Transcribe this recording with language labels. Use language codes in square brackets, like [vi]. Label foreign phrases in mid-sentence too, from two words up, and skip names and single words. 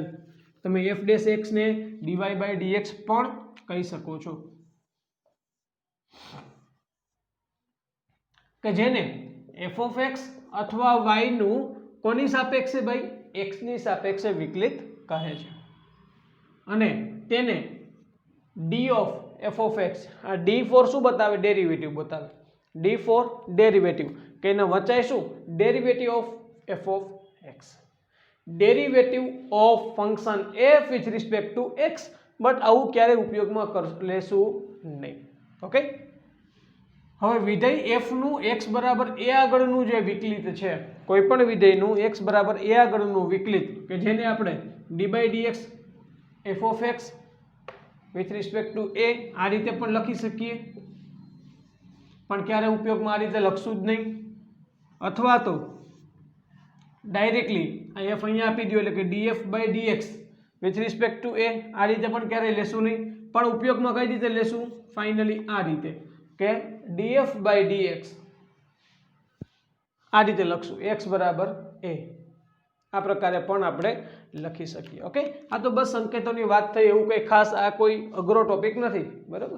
[gu] તમે [en] f dash x [gu] ને [en] dy by dx [gu] પણ કહી શકો છો, કે જેને [en] f of x [gu] અથવા y નું કોની સાપેક્ષે? ભાઈ x ની સાપેક્ષે વિકલિત કહે છે. અને તેને [en] d of f of x, [gu] આ [en] d for [gu] શું બતાવે? ડેરિવેટિવ બતાવે. [en] d for derivative, [gu] કે એને વચાય શું? [en] derivative of f of x. derivative of function f with respect to x, but [gu] આવું ક્યારેય ઉપયોગમાં લેશું નહીં. ઓકે, હવે વિધેય f નું x બરાબર a આગળનું જે વિકલિત છે, કોઈ પણ વિધેયનું x બરાબર a આગળનું વિકલિત, કે જેને આપણે [en] d by dx f of x with respect to a [gu] આ રીતે પણ લખી શકીએ, પણ ક્યારે ઉપયોગમાં આ રીતે લખશું જ નહીં. અથવા તો ડાયરેક્ટલી આ f અહીંયા આપી દો એટલે કે [en] df by dx with respect to a [gu] આ રીતે પણ ક્યારેય લેશું નહીં, પણ ઉપયોગમાં કઈ રીતે લેશું? ફાઇનલી આ રીતે કે [en] df by dx [gu] આ રીતે લખશું, x બરાબર a. આ પ્રકારે પણ આપણે લખી શકીએ. ઓકે, આ તો બસ સંકેતોની વાત થઈ, એવું કંઈ ખાસ આ કોઈ અઘરો ટોપિક નથી, બરાબર?